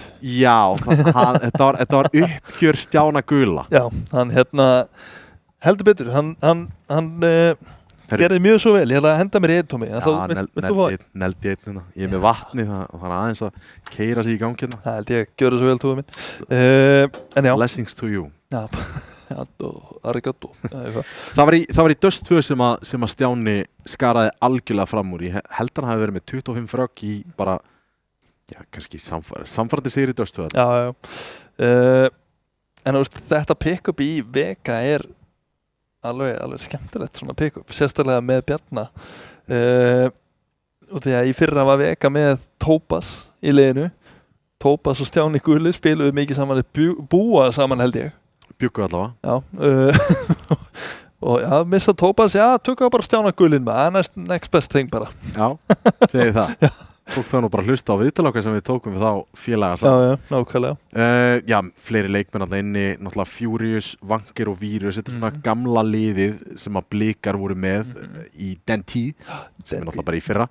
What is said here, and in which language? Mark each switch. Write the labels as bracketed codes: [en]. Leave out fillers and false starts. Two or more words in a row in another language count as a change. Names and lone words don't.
[is] Já, þetta var uppgjör Stjána Gula. Já, hann heldur betur, hann gerði mjög svo vel. Ég ætla að henda mér í einn, Tómi. Já, neldi einn hérna. Ég með vatni, það er aðeins að keyra sig í gangi hérna. Það held ég að gjöra svo vel, Tómi minn. En já. [en] Blessings to you. [is] Já, arigato. Það var í Dust 2 sem að Stjáni skaraði algjörlega fram úr. Ég held hann hafi verið með 25 frögg í bara, já, kannski samfærandi sigri í Dust 2. Já. En þetta pick-up í Vega er alveg skemmtilegt svona pick-up, sérstaklega með Bjarna. Og því að í fyrra var Vega með Tópas í liðinu. Tópas og Stjáni Guli spiluðu mikið saman, búa saman held ég. Bjuggu allavega. Já. Og já, missa Tópas, já, tökka bara Stjána Gulin með, [en] next best thing bara. [is] Já, segi það. Já. Tók það nú bara hlusta á viðtalokka sem við tókum við þá félaga saman. Já, nákvæmlega. Já, fleiri leikmenn alltaf inni, náttúrulega Furious, Vankir og Vírus, þetta er svona gamla liðið sem að Blikar voru með í den tíð, sem er náttúrulega bara í fyrra.